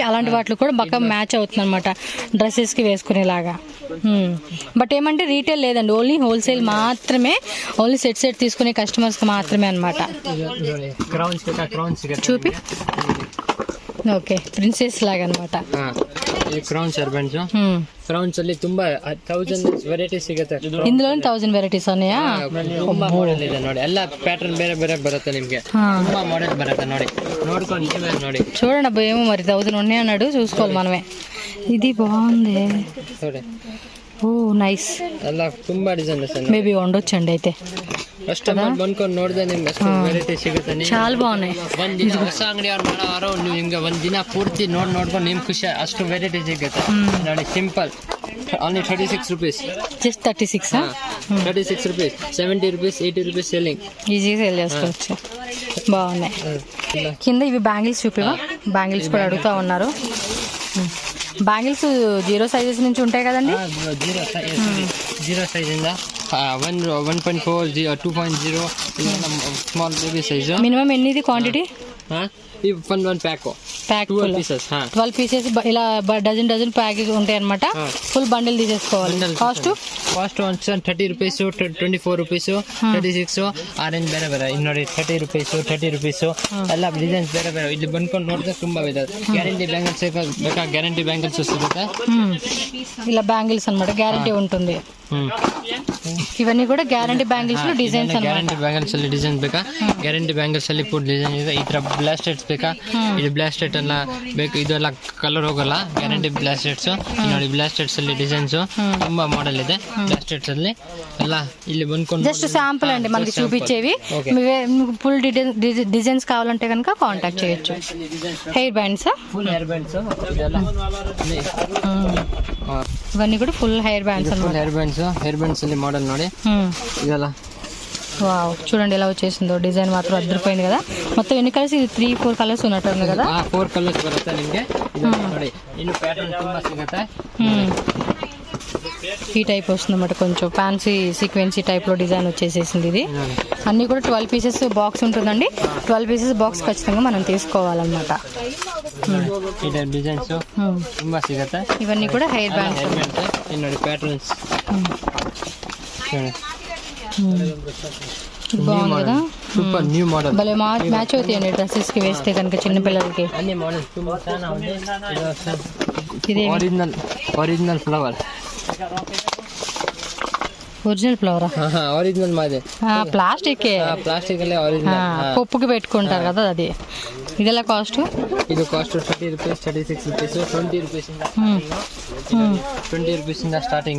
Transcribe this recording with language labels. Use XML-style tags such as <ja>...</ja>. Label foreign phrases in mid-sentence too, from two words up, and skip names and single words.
<te>అలాంటి వాటిలో కూడా బాగా మ్యాచ్ అవుతుంది అనమాట, డ్రెస్సెస్ కి వేసుకునేలాగా. బట్ ఏమంటే రీటైల్ లేదండి, ఓన్లీ హోల్సేల్ మాత్రమే. ఓన్లీ సెట్ తీసుకునే కస్టమర్స్ కి మాత్రమే అనమాట. చూపి. ఓకే, ప్రిన్సెస్ లాగా అనమాట.</te> <en>crowns hair bands.</en> <kn>క్రౌన్స్ ಅಲ್ಲಿ ತುಂಬಾ 1000 ವೆರೈಟಿ ಸಿಗುತ್ತೆ.</kn> <te>ఇందులో 1000 వెరైటీస్ ఉన్నాయా?</te> <kn>ತುಂಬಾ ಮಾಡೆಲ್ ಇದೆ ನೋಡಿ. ಎಲ್ಲ ಪ್ಯಾಟರ್ನ್ ಬೇರೆ ಬೇರೆ ಬರುತ್ತೆ ನಿಮ್ಗೆ. ತುಂಬಾ ಮಾಡೆಲ್ ಬರುತ್ತೆ ನೋಡಿ. ನೋಡ್ಕೊಂಡು ನೀವೇ ನೋಡಿ.</kn> <te>చూడండి అబ్బా, ఏమో మరి 1000 ఉన్నాయి అన్నాడు, చూసుకోవాలి మనమే. ఇది బాగుంది</te> <kn>ನೋಡಿ.</kn> <en>oh nice.</en> <kn>ಎಲ್ಲ ತುಂಬಾ ಡಿಸೈನ್ ಇದೆ.</kn> <te>మేబీ ఉండొచ్చండి అయితే.</te> <kn>ಕಸ್ಟಮರ್ ಬಂದ್ಕೊಂಡು ನೋಡಿದ್ರೆ ನಿಮ್ಗೆ ಅಷ್ಟು ವೆರೈಟಿ ಸಿಗುತ್ತೆ.</kn> <te>చాలా బాగున్నాయి.</te> <kn>ಒಂದಿನ ಹೊಸ ಅಂಗಡಿ ಅವ್ರು ಮಾಡೋರು ನೀವು ಹಿಂಗೆ ಒಂದಿನ ಪೂರ್ತಿ ನೋಡ್ಕೊಂಡು ನಿಮ್ಗೆ ಖುಷಿ, ಅಷ್ಟು ವೆರೈಟಿ ಸಿಗುತ್ತೆ ನೋಡಿ.</kn> <en>simple only 36 rupees.</en> <te>జస్ట్ 36.</te> <en>36 rupees, 70 rupees, 80 rupees సెల్లింగ్.</en> <te>ఈజీగా సెల్ చేసుకోవచ్చు. బాగున్నాయి. కింద ఇవి బ్యాంగిల్స్ చూపివా? బ్యాంగిల్స్ కూడా అడుగుతా ఉన్నారు. బ్యాంగిల్స్ 0 సైజెస్ నుంచి ఉంటాయి కదండి. 0 సైజ్ ఇంದ 1.4, 2.0</te> <en>small baby size.</en> <te>మినిమం ఎన్నిది క్వాంటిటీ? ఈ 1 ప్యాక్ 12 pieces. 12 పీసెస్ ఇలా</te> <en>dozen pack</en> <te>ఉంటాయి అనమాట. ఫుల్ బండిల్ తీసేసుకోవాలి. కాస్ట్ 30 rupees, 24 rupees, 36.</te> <kn>ಆರೆಂಜ್ ಬೇರೆ ಬೇರೆ ನೋಡಿ. 30 rupees, 30 rupees ಎಲ್ಲ ಡಿಸೈನ್ಸ್ ಬೇರೆ ಬೇರೆ. ಇಲ್ಲಿ ಬಂದ್ಕೊಂಡು ನೋಡಿದ್ರೆ ತುಂಬಾ ಇದೆ. ಗ್ಯಾರಂಟಿ ಬ್ಯಾಂಗಲ್ಸ್ ಬೇಕಾ? ಗ್ಯಾರಂಟಿ ಬ್ಯಾಂಗಲ್ಸ್ ಸಿಗುತ್ತೆ.</kn> <te>ఇలా బ్యాంగిల్స్ అనమాట, గ్యారంటీ ఉంటుంది. ఇవన్నీ కూడా గ్యారంటీ బ్యాంగిల్స్ లో డిజైన్స్</te> <kn>ಗ್ಯಾರಂಟಿ ಬ್ಯಾಂಗಲ್ಸ್ ಅಲ್ಲಿ ಡಿಸೈನ್ ಬೇಕಾ ಗ್ಯಾರಂಟಿ ಬ್ಯಾಂಗಲ್ಸ್ ಅಲ್ಲಿ</kn> <en>food design</en> <kn>ಇದೆ. ಈ ತರ ಬ್ಲಾಸ್ಟೆಟ್ಸ್ ಬೇಕಾ ಇದು ಬ್ಲಾಸ್ಟೆಟ್ ಎಲ್ಲ ಬೇಕು, ಇದೆಲ್ಲ ಕಲರ್ ಹೋಗಲ್ಲ. ಗ್ಯಾರಂಟಿ ಬ್ಲಾಸ್ಟೆಟ್ಸ್ ನೋಡಿ, ಬ್ಲಾಸ್ಟೆಟ್ಸ್ ಅಲ್ಲಿ ಡಿಸೈನ್ಸ್ ತುಂಬಾ ಮಾಡೆಲ್ ಇದೆ. ಬ್ಲಾಸ್ಟೆಟ್ಸ್ ಅಲ್ಲಿ ಎಲ್ಲ ಇಲ್ಲಿ ಬಂದ್ಕೊಂಡು</kn> <te>జస్ట్ శాంపుల్ అండి మనకి చూపించేవి. ఫుల్ డిజైన్స్ కావాలంటే కనుక కాంటాక్ట్ చేయొచ్చు.</te> <en>hair bands, full hair bands</en> <te>ఇవన్నీ కూడా</te> <en>full hair bands full hair bands</en> <kn>ಅಲ್ಲಿ ಮಾಡೆಲ್ ನೋಡಿ ಇದೆಲ್ಲ.</kn> <te>వావ్, చూడండి ఎలా వచ్చేసిందో. డిజైన్ మాత్రం అద్దరిపోయింది కదా. మొత్తం ఎన్ని కలర్స్? ఇది 3-4 కలర్స్ ఉన్నట్టుంది కదా. 4 కలర్స్</te> <kn>బರುತ್ತೆ ನಿಮಗೆ. ನೋಡಿ ಇನ್ನು ಪ್ಯಾಟರ್ನ್ ತುಂಬಾ ಸಿಗುತ್ತೆ.</kn> <te>ఈ టైప్ వస్తుంది అన్నమాట, కొంచెం ఫ్యాన్సీ సీక్వెన్సీ టైప్ లో డిజైన్ వచ్చేసేసింది. ఇది అన్ని కూడా 12</te> <en>pieces box</en> <te>ఉంటుందండి. 12</te> <en>pieces box</en> <te>ఖచ్చితంగా మనం తీసుకోవాలన్నమాట.</te> <kn>ಇದೆ ಡಿಸೈನ್ಸ್ ತುಂಬಾ ಸಿಗುತ್ತೆ.</kn> <te>ఇవన్నీ కూడా హెయిర్ బ్యాండ్స్.</te> <kn>ನೋಡಿ ಪ್ಯಾಟರ್ನ್ಸ್</kn> <te>బాగుంది కదా.</te> <en>super new model.</en> <te>భలే మ్యాచ్ అవుతాయండి డ్రెస్సెస్ కి వేస్తే కనుక చిన్న పిల్లలకి. అన్ని మోడల్స్</te> <kn>ತುಂಬಾ ಚೆನ್ನಾಗಿದೆ.</kn> <te>ఇది ఒరిజినల్ ఫ్లవర్. ఒరిజినల్ ఫ్లవరా? ఒరిజినల్ మాదే. ప్లాస్టిక్ అಲ್ಲೇ ఒరిజినల్. పప్పుకి పెట్టుకుంటారు కదా అది.</te> <kn>ಇದೆಲ್ಲ ಕಾಸ್ಟ್? ಇದು ಕಾಸ್ಟ್ 30 ರೂಪೀಸ್, 36 ರೂಪೀಸ್, 20 ರೂಪೀಸ್ ಇಂದ 20 ರೂಪೀಸ್ ಇಂದ ಸ್ಟಾರ್ಟಿಂಗ್.</kn>